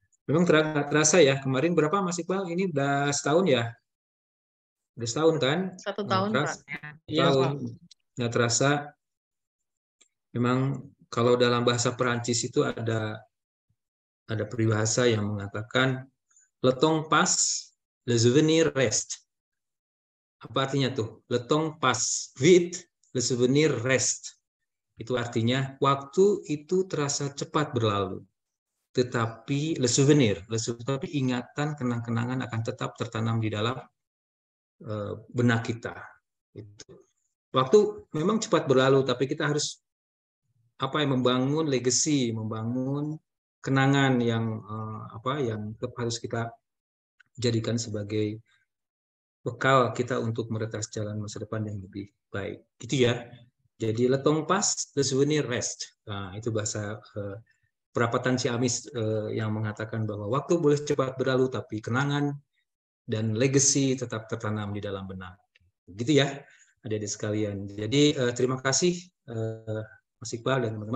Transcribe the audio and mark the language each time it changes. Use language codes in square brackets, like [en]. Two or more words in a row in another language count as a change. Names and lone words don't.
[id] Memang terasa ya, kemarin berapa Mas Iqbal? Ini udah setahun ya? Udah setahun kan? 1 tahun, Pak. Tahun. Nggak terasa. Memang kalau dalam bahasa Perancis itu ada peribahasa yang mengatakan [fr] le temps passe, le souvenir reste. [id] Apa artinya tuh? [fr] Le temps passe vite, le souvenir reste. [id] Itu artinya waktu itu terasa cepat berlalu, tetapi [fr] le souvenir, [id] tapi ingatan, kenang-kenangan akan tetap tertanam di dalam benak kita. Waktu memang cepat berlalu, tapi kita harus membangun legacy, membangun kenangan yang tetap harus kita jadikan sebagai bekal kita untuk meretas jalan masa depan yang lebih baik. Gitu ya. Jadi [fr] le temps passe, le souvenir reste. [id] Nah, itu bahasa perapatan Ciamis yang mengatakan bahwa waktu boleh cepat berlalu, tapi kenangan dan legacy tetap tertanam di dalam benak. Gitu ya, adik-adik sekalian. Jadi terima kasih Mas Iqbal dan teman-teman.